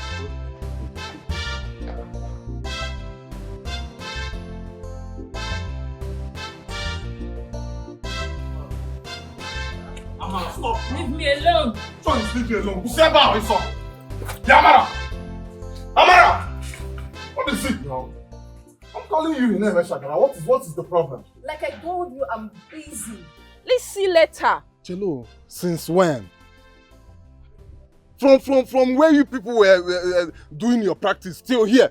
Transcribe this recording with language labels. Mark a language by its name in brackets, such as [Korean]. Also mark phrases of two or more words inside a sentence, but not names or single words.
[English] Amara, stop. Leave me alone. Son, leave me alone. Step out, son. Yeah, Amara. Amara. What is it now? I'm calling you in name, Shagara. What is the problem? Like I told you, I'm busy. Let's see later. Chelo, since when? From where you people were doing your practice till here.